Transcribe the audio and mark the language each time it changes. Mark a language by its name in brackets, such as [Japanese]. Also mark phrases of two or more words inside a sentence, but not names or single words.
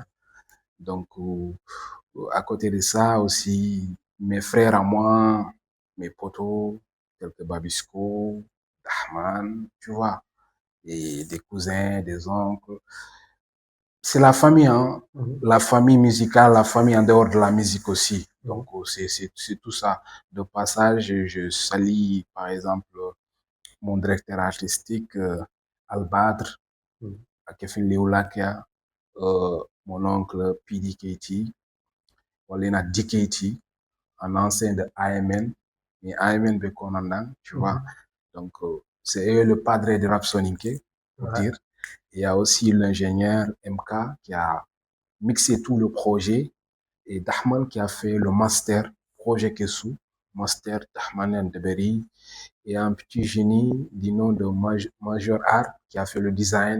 [French] Donc, à côté de ça aussi, mes frères à moi, mes potos, quelques Babisco, Dahman, tu vois, et des cousins, des oncles. C'est la famille, hein, la famille musicale, la famille en dehors de la musique aussi. Donc, c'est tout ça. De passage, je salue, par exemple, mon directeur artistique, Albadr, Kefin Leoulakia, mon oncle Pidi Keiti, Walena Dikeiti, un ancien de AMN, et AMN Bekonandan, tu vois. Donc, c'est eux le padre de Rap Soninké, pour dire. Il y a aussi l'ingénieur MK qui a mixé tout le projet et Dahman qui a fait le master, projet Kessou, master Dahman Ndeberi, et un petit génie du nom de Major Art qui a fait le design.